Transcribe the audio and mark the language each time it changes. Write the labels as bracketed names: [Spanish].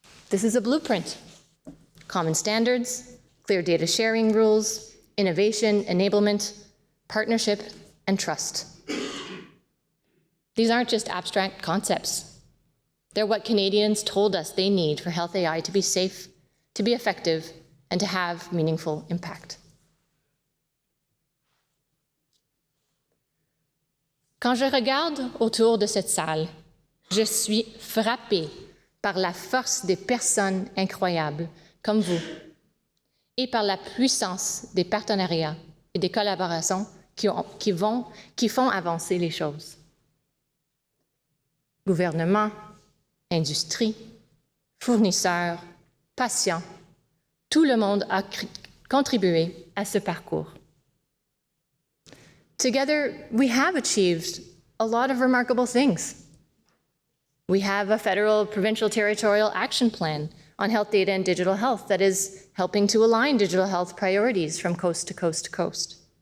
[English] This is a blueprint: common standards, clear data sharing rules, innovation, enablement, partnership, and trust. These aren't just abstract concepts. They're what Canadians told us they need for health AI to be safe, to be effective, and to have meaningful impact. [French] Quand je regarde autour de cette salle, je suis frappée par la force des personnes incroyables comme vous et par la puissance des partenariats et des collaborations qui font avancer les choses. Gouvernement, industrie, fournisseurs, patients, tout le monde a contribué à ce parcours. [English] Together, we have achieved a lot of remarkable things. We have a federal, provincial, territorial action plan on health data and digital health that is helping to align digital health priorities from coast to coast to coast.